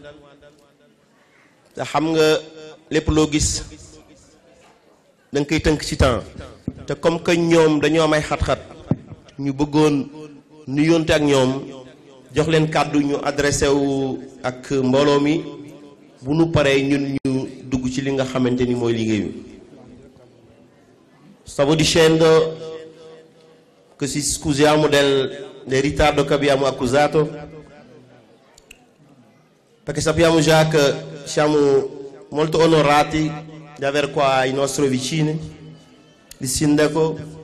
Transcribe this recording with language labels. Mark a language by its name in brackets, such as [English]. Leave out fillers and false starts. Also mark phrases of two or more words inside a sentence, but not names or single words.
[Wolof] te xam nga lépp loo gis da nga koy tënk ci temps te [French] comme que [Wolof] ñoom dañoo am ay xat-xat ñu bëggoon nuyonte ak ñoom jox leen kàddu ñu adressé wu ak mbooloo mi bu nu paree ñun ñu dugg ci li nga xamante ni mooy liggéey bi. [Italian] Stavo dicendo che scusiamo del ritardo che abbiamo accusato, perché sappiamo già che siamo molto onorati di avere qua i nostri vicini, il sindaco,